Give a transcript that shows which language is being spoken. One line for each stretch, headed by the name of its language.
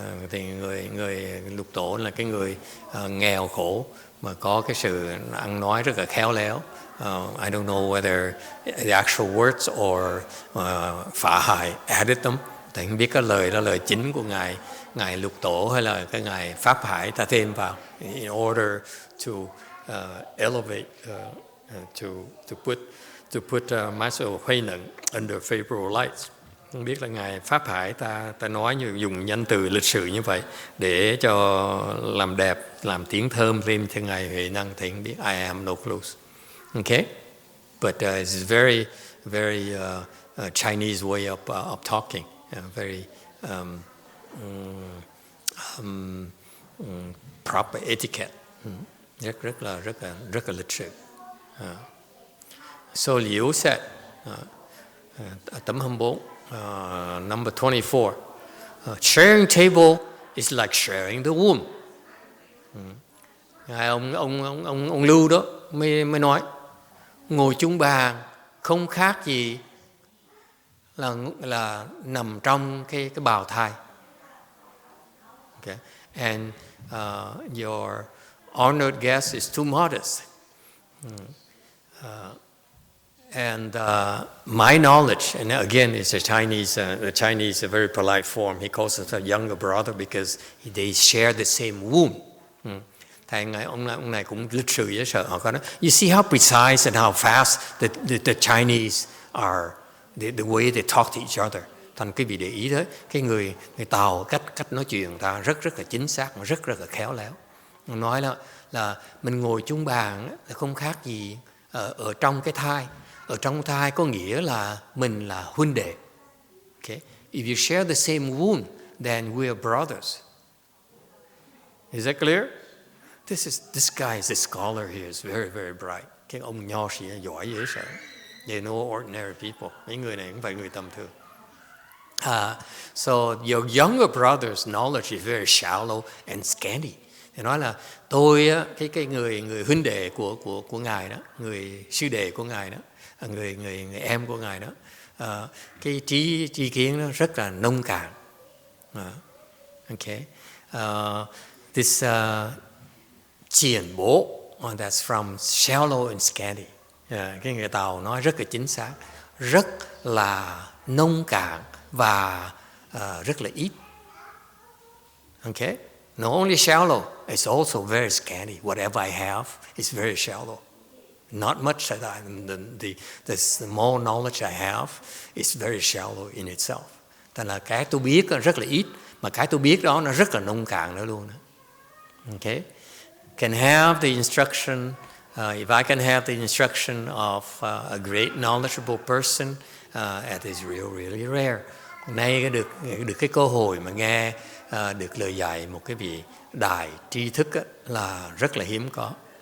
Vietnamese: Thì người Lục Tổ là cái người nghèo khổ mà có cái sự ăn nói rất là khéo léo.
English: I don't know whether the actual words or Phá Hải added them.
Vietnamese: Thì không biết cái lời đó lời chính của ngài Lục Tổ hay là cái ngài Pháp Hải ta thêm vào
English: in order to elevate to put Master Huệ Năng under favorable lights.
Vietnamese: Không biết là ngài Pháp Hải ta nói dùng nhân từ lịch sử như vậy để cho làm đẹp, làm tiếng thơm lên cho ngài Huệ Năng, thì không biết
English: I am no close.
Vietnamese: Okay.
English: but it's very, very Chinese way of talking, very proper etiquette,
Vietnamese: rất là lịch sự.
English: So Liu said, tấm 24, number 24, sharing table is like sharing the womb.
Vietnamese: Ông Lưu đó mới nói ngồi chung bàn không khác gì là nằm trong cái bào thai.
English: Okay. And your honored guest is too modest. And my knowledge, and again, it's a Chinese, a very polite form. He calls us a younger brother because they share the same womb.
Vietnamese: Thầy ông này cũng lịch sự dễ sợ. Họ có nói,
English: you see how precise and how fast the Chinese are, the way they talk to each other.
Vietnamese: Thành quý vị để ý đấy, cái người Tàu cách nói chuyện ta rất là chính xác, rất là khéo léo. Nói là mình ngồi chung bàn là không khác gì ở trong cái thai. Ở trong thai có nghĩa là mình là huynh đệ.
English: Okay? If you share the same womb, then we are brothers. Is that clear? This guy is a scholar here, is very, very bright.
Vietnamese: Cái ông nho sĩ giỏi dễ sợ.
English: They know ordinary people.
Vietnamese: Mấy người này cũng phải người tầm thường.
English: So your younger brother's knowledge is very shallow and scanty.
Vietnamese: Thì nói là tôi cái người huynh đệ của ngài đó, người sư đệ của ngài đó, người em của ngài đó, cái trí kiến nó rất là nông cạn.
English: Okay. This Triển bố, that's from shallow and scanty.
Vietnamese: Cái người Tàu nói rất là chính xác, rất là nông cạn và rất là ít.
English: Okay? Not only shallow, it's also very scanty. Whatever I have is very shallow. Not much that the small knowledge I have is very shallow in itself.
Vietnamese: Thành là cái tôi biết rất là ít, mà cái tôi biết đó nó rất là nông cạn nữa luôn.
English: Okay? Can have the instruction, if I can have the instruction of a great knowledgeable person, it is really rare.
Vietnamese: Nay được cái cơ hội mà nghe được lời dạy một cái vị đại tri thức là rất là hiếm có.